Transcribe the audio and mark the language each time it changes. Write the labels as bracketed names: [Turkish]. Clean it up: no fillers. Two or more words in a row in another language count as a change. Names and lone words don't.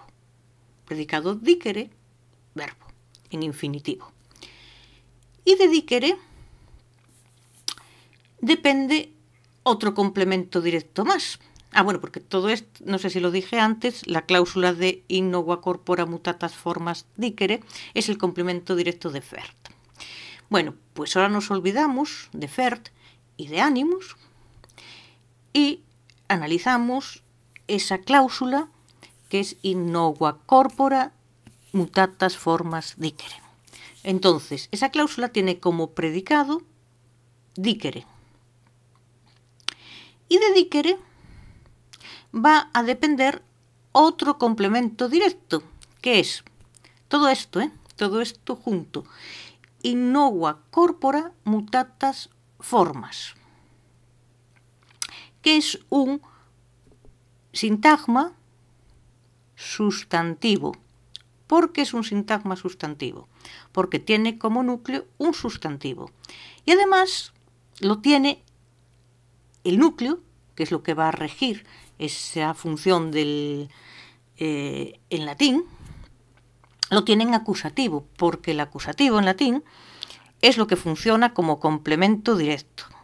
[Spanish] Predicado dicere, verbo, en infinitivo. Y de dicere depende otro complemento directo más. Bueno, porque todo esto, no sé si lo dije antes, la cláusula de [Latin] in nova corpora mutatas formas dicere [Spanish] es el complemento directo de fert. Bueno, pues ahora nos olvidamos de fert y de animus y analizamos esa cláusula que es [Latin] in nova corpora mutatas formas dicere. [Spanish] Entonces, esa cláusula tiene como predicado dicere. Y de dicere va a depender otro complemento directo, que es todo esto junto. [Latin] In nova corpora mutatas formas, [Spanish] que es un sintagma sustantivo. ¿Por qué es un sintagma sustantivo? Porque tiene como núcleo un sustantivo. Y además lo tiene el núcleo, que es lo que va a regir esa función en latín, lo tiene en acusativo, porque el acusativo en latín es lo que funciona como complemento directo.